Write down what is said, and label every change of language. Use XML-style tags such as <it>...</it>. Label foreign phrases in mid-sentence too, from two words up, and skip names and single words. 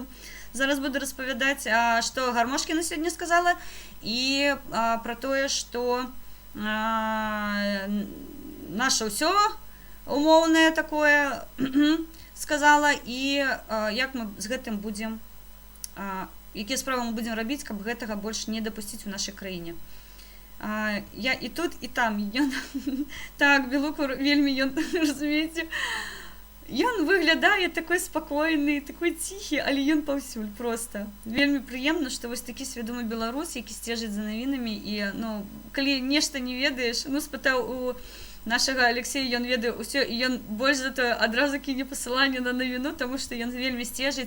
<uk>Зараз буду розповідати, що Гармошкіна сьогодні сказала, і про те, що наше все умовне такое сказала, і як ми з гэтым будемо, які справи ми будемо робити,</uk> <be>каб гэтага</be> <uk>больше не допустити в нашій країні. Я і тут, і там. Так,</uk> <be>Білуку вельмі, розумієте, ён выглядае такой спакойны, такой ціхі, але ён паўсюль просто. Вельмі прыемна, што вось такі свядомы беларус, які сцежыць за навінамі і, ну, калі нешта не ведаеш, ну, спытаў у нашага Алексея, ён ведае ўсё, і ён больш за тое адразу кіне пасыланне на навіну, таму што ён вельмі сцежыць.</be>